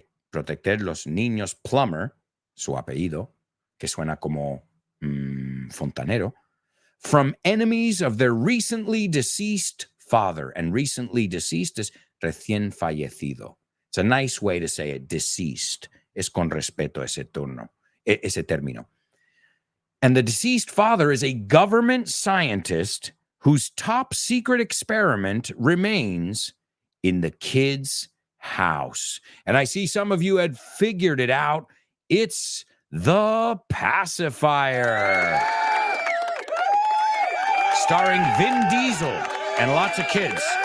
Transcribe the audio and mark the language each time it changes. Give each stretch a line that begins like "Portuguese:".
Spanish: Proteger los niños plumber, su apellido, que suena como fontanero,
English: from enemies of their recently deceased father. And recently deceased is
Spanish: recién fallecido.
English: It's a nice way to say it, deceased.
Spanish: Es con respeto ese término.
English: And the deceased father is a government scientist whose top secret experiment remains in the kid's house. And I see some of you had figured it out. It's the Pacifier, starring Vin Diesel and lots of kids.